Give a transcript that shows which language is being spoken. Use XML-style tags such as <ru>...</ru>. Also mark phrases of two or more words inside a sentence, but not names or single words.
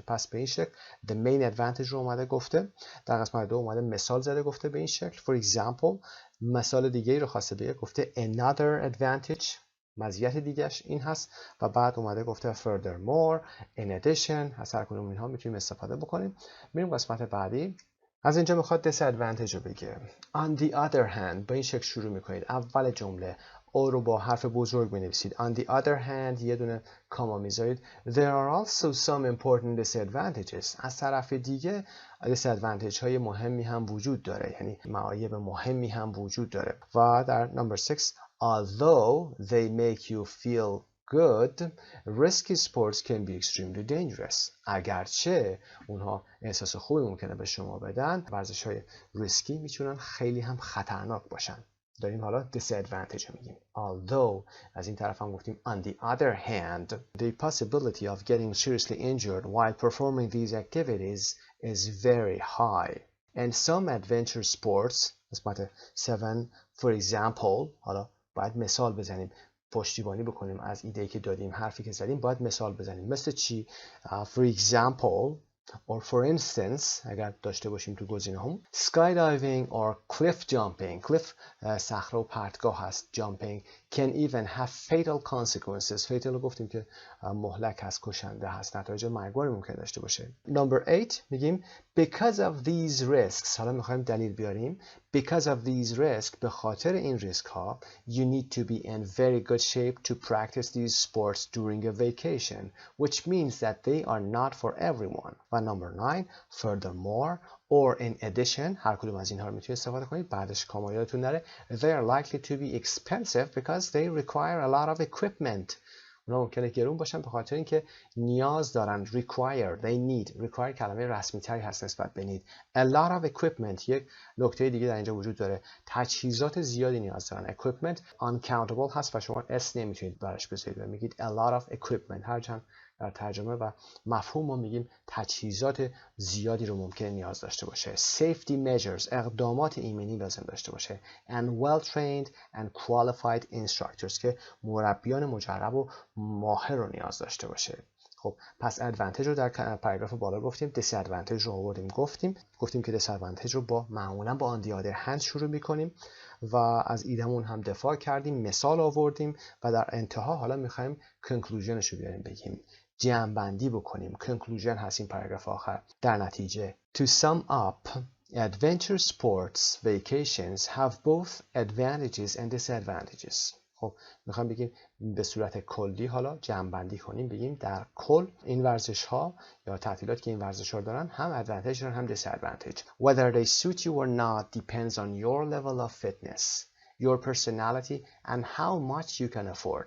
<fa>پس به این شکل</fa> <en>the main advantage</en> <fa>رو اومده گفته. در قسمت 2 اومده مثال زده گفته به این شکل.</fa> <en>For example،</en> <fa>مثال دیگه رو خواسته بگه، گفته</fa> <en>another advantage،</en> <fa>مزیت دیگهش این هست و بعد اومده گفته</fa> <en>furthermore in addition.</en> <fa>از هر کدوم اینها میتونیم استفاده بکنیم. میریم قسمت بعدی. از اینجا میخواد disadvantage رو بگه.</fa> <en>On the other hand،</en> <fa>با این شکل شروع میکنید. اول جمله او رو با حرف بزرگ بنویسید.</fa> <en>On the other hand</en> <fa>یه دونه کاما میذارید.</fa> <en>There are also some important disadvantages.</en> <fa>از طرف دیگه disadvantage های مهمی هم وجود داره، یعنی معایب مهمی هم وجود داره. و در نمبر 6</fa> <en>although they make you feel good, risky sports can be extremely dangerous.</en> <fa>اگرچه اونها احساس خوبی ممکنه به شما بدن، ورزش‌های ریسکی میتونن خیلی هم خطرناک باشن. داریم حالا disadvantage میگیم.</fa> <en>Although</en> <fa>از این طرف هم گفتیم</fa> <en>on the other hand, the possibility of getting seriously injured while performing these activities is very high. And some adventure sports, قسمت 7, for example،</en> <fa>حالا باید مثال بزنیم، پشتیبانی بکنیم از ایده‌ای که دادیم، حرفی که زدیم باید مثال بزنیم. مثل چی؟</fa> <en>For example or for instance،</en> <fa>اگر داشته باشیم تو گزینه هم</fa> <en>skydiving or cliff jumping.</en> <fa>cliff صخره و پرتگاه هست.</fa> <en>jumping can even have fatal consequences.</en> <fa>fatal رو گفتیم که مهلک هست، کشنده هست، نتایج مرگباری ممکن داشته باشه.</fa> <en>number 8 میگیم because of these risks.</en> <fa>حالا میخوایم دلیل بیاریم.</fa> <en>because of these risks،</en> <fa>به خاطر این ریسک ها</fa> <en>you need to be in very good shape to practice these sports during a vacation, which means that they are not for everyone. و number 9 furthermore or in addition،</en> <fa>هر کدوم از اینها رو میتونید استفاده کنید. بعدش کاما یادتون نره.</fa> <en>They are likely to be expensive because they require a lot of equipment.</en> <fa>اونا ممکنه گرون باشن به خاطر اینکه نیاز دارن.</fa> <en>require they need require</en> <fa>کلمه رسمی تری هست نسبت به need.</fa> <en>a lot of equipment</en> <fa>یک نکته دیگه در اینجا وجود داره، تجهیزات زیادی نیاز دارن.</fa> <en>equipment uncountable</en> <fa>هست و شما اس نمیتونید براش بذارید و میگید</fa> <en>a lot of equipment.</en> <fa>هرچند در ترجمه و مفهوم ما میگیم تجهیزات زیادی رو ممکن نیاز داشته باشه.</fa> <en>safety measures</en> <fa>اقدامات ایمنی لازم داشته باشه.</fa> <en>and well trained and qualified instructors</en> <fa>که مربیان مجرب و ماهر رو نیاز داشته باشه. خب پس advantage رو در پاراگراف بالا گفتیم، disadvantage رو آوردیم گفتیم که disadvantage رو با معمولا با</fa> <en>on the other hand</en> <fa>شروع میکنیم و از ایدمون هم دفاع کردیم، مثال آوردیم و در انتها حالا میخوایم conclusionش رو بیاریم بگیم، جمع بندی بکنیم. conclusion هست این پاراگراف آخر. در نتیجه</fa> <en>to sum up adventure sports vacations have both advantages and disadvantages.</en> <fa>خب میخوام بگیم به صورت کلی حالا جمع بندی کنیم، بگیم در کل این ورزش ها یا تعطیلاتی که این ورزش ها دارن هم ادوانتیج دارن هم disadvantage.</fa> <en>Whether they suit you or not depends on your level of fitness, your personality and how much you can afford.</en>